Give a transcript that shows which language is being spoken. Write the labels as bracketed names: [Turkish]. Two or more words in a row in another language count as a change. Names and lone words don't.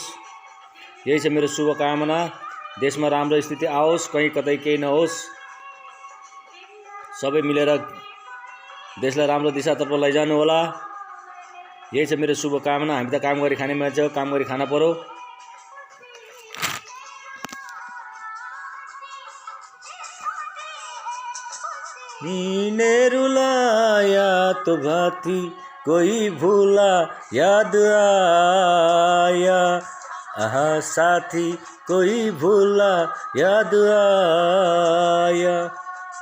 [Nepali] यही छ मेरो शुभकामना। देशमा राम्रो स्थिति आओस्, कहीँ कतै केही नहोस्। सबै मिलेर देशलाई राम्रो दिशातर्फ लैजानु होला। यही छ मेरो शुभकामना। हामी त काम गरी खाने मान्छे हो, काम गरी खाना पर्यो। [Hindi] रुलाया तो भाती कोई भूला याद आया, आहा साथी कोई भूला याद आया।